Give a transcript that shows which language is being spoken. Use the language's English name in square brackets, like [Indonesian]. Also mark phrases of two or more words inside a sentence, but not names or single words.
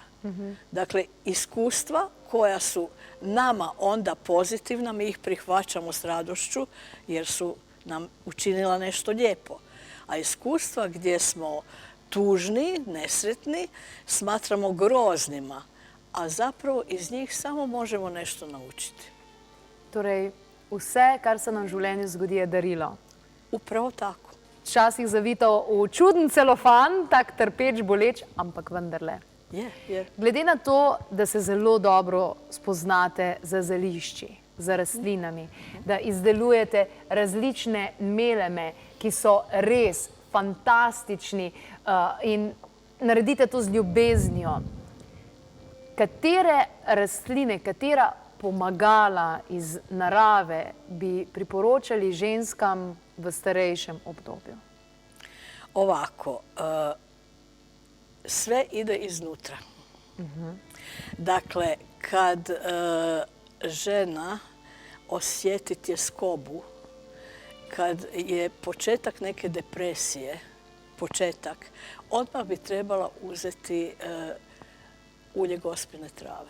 [Croatian] Dakle, iskustva koja su nama onda pozitivna, mi ih prihvaćamo s radošću jer su nam učinila nešto lijepo. A iskustva gdje smo tužni, nesretni, smatramo groznima, a zapravo iz njih samo možemo nešto naučiti. [Slovenian] Torej, vse, kar se nam v življenju zgodi, je darilo. [Croatian] Upravo tako. [Slovenian] Včasih zavito v čuden celofan, tak trpeč, boleč, ampak vendarle. Je. Glede na to, da se zelo dobro spoznate za zelišči, za rastlinami, da izdelujete različne meleme, ki so res fantastični in naredite to z ljubeznijo. Katere rastline, katera pomagala iz narave bi priporočali ženskam v starejšem obdobju? [Croatian] Ovako, sve ide iznutra. Dakle, kad žena osjeti tjeskobu, kad je početak neke depresije, odmah bi trebala uzeti ulje gospine trave.